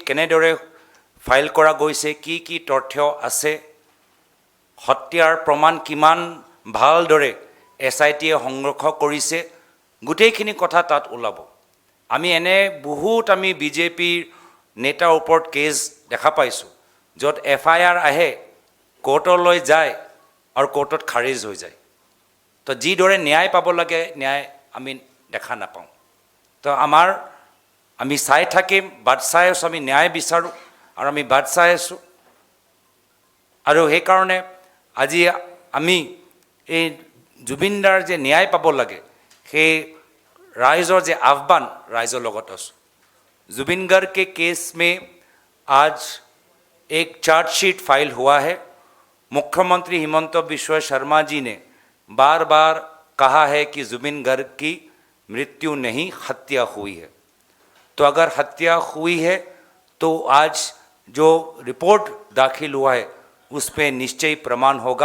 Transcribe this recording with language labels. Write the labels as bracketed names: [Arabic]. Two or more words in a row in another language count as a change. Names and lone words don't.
[Assamese] কেনেদৰে ফাইল কৰা গৈছে কি কি তথ্য আছে হত্যাৰ প্ৰমাণ কিমান ভালদৰে SITয়ে সংৰক্ষণ কৰিছে গোটেইখিনি কথা তাত ওলাব আমি এনে বহুত আমি বিজেপিৰ নেতাৰ ওপৰত কেছ দেখা পাইছোঁ য'ত FIR আহে কোৰ্টলৈ যায় আৰু কোৰ্টত খাৰিজ হৈ যায় তো যিদৰে ন্যায় পাব লাগে ন্যায় আমি দেখা নাপাওঁ। তো আমি চাই থাকিম, বাট চাই আছোঁ, আমি ন্যায় বিচাৰোঁ আৰু আমি বাট চাই আছোঁ। আৰু সেইকাৰণে আজি আমি এই জুবিনদাৰ যে ন্যায় পাব লাগে সেই ৰাইজৰ যে আহ্বান ৰাইজৰ লগত আছো। [Hindi] जुबिन गर्ग के केस में आज एक चार्जशीट फाइल हुआ है। मुख्यमंत्री हिमंत बिश्व शर्मा जी ने बार बार कहा है कि जुबिन गर्ग की मृत्यु नहीं, हत्या हुई है। तो अगर हत्या हुई है तो आज जो रिपोर्ट दाखिल हुआ है उस पर निश्चय प्रमाण होगा।